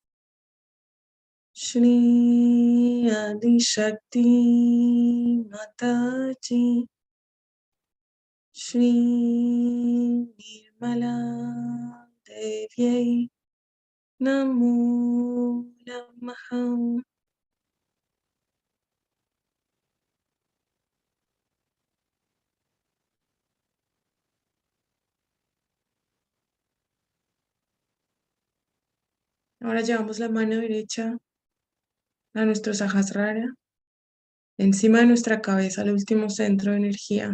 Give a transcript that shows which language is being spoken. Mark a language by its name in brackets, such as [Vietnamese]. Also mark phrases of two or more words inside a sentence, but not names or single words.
[Sanskrit] Shri Adi Shakti Mataji Shri Nirmala Devi Namo Namaha. [Spanish] Ahora llevamos la mano derecha a nuestro Sahasrara, encima de nuestra cabeza, el último centro de energía.